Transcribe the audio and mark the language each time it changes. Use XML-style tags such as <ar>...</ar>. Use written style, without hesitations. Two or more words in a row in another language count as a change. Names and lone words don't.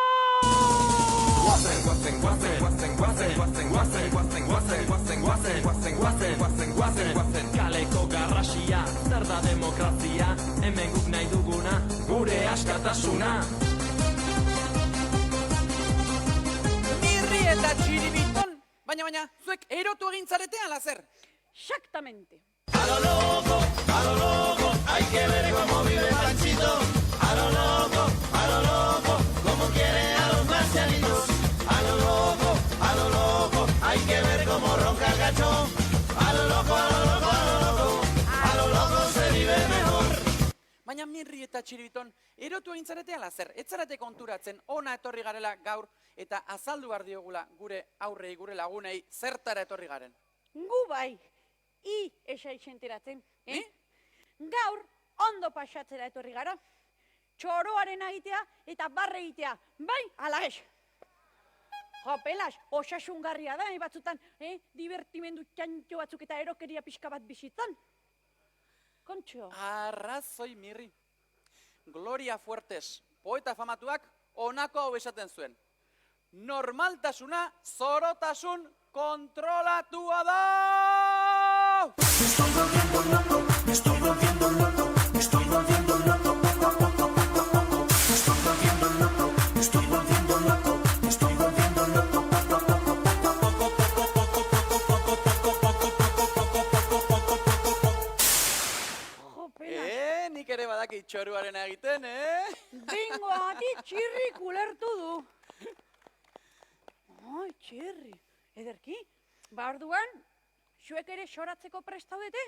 <eu>Kaleko garrasia, zer da demokrazia, hemen guk nahi duguna, gure askatasuna. Mirri eta Txiribiton, baina, zuek erotu egin zarete ala zer?</eu> <es>Exactamente. A lo loco, hay que ver cómo vive Panchito. A lo loco, como quiere a los marcianitos. A lo loco, hay que ver cómo ronca el cachón. A lo loco se vive mejor.</es> <eu>Baina Mirri eta Txiribiton, erotu egin zarete ala zer? Ez zarete konturatzen ona etorri garela gaur eta azaldu behar diogula gure aurrei, gure lagunei, zertara etorri garen. Gu bai. Esa itxenteratzen, Gaur, ondo pasatzera etorri gara. Txoroaren egitea eta barre egitea. Bai, ala ez. Jopelas, osasungarria da, batzutan, divertimendu txantxo batzuk eta erokeria pixka bat bizitzan. Kontxo. Arrazoi, Mirri. Gloria Fuertes, poeta famatuak, honako hau esaten zuen. Normaltasuna, zorotasun kontrolatua da!</eu> <es>Me estoy volviendo loco, me estoy volviendo loco, me estoy volviendo loco, poco a poco, poco a poco. Me estoy volviendo loco, me estoy volviendo loco, me estoy volviendo loco, poco a poco, poco a poco,</es> <eu>Nik ere badaki txoruaren egiten, Bingo, ati txirrik ulertu du. Ai, txirri, ederki, orduan, zuek ere xoratzeko prestaudete?</eu>